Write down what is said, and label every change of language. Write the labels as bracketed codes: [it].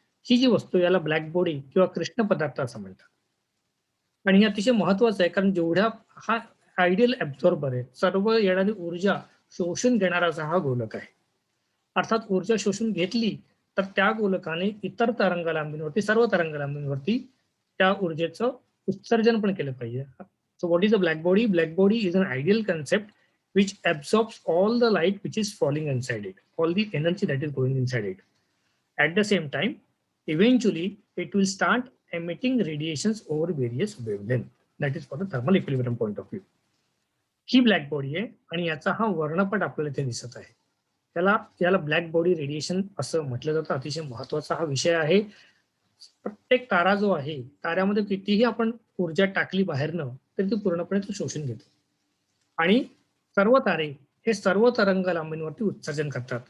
[mr] ही जी वस्तू याला black body किंवा कृष्ण पदार्थ असं म्हणतात. आणि हे अतिशय महत्वाचं आहे कारण जेवढ्या हा आयडियल ऍब्झॉर्बर आहे, सर्व येणारी ऊर्जा शोषून घेणारा हा गोलक आहे. अर्थात ऊर्जा शोषून घेतली तर त्या गोलकाने इतर तरंगलांबींवरती, सर्व तरंगलांबींवरती त्या ऊर्जेचं उत्सर्जन पण केलं पाहिजे. [en] So what is a black body? Black body is an ideal concept which absorbs all the light which is falling inside it, all the energy that is going inside it. At the same time, eventually it will start emitting radiations over various wavelengths. That is for the thermal equilibrium point of view. [mr] He black body आहे आणि याचा हा वर्णपट आपल्याला इथे दिसत आहे. याला black body radiation असं म्हटलं जातं. अतिशय महत्वाचा हा विषय आहे. प्रत्येक तारा जो आहे, ताऱ्यामध्ये कितीही आपण ऊर्जा टाकली बाहेरनं तरी ती पूर्णपणे तो शोषून घेतो आणि सर्व तारे हे सर्व तरंगलांबींवरती उत्सर्जन करतात.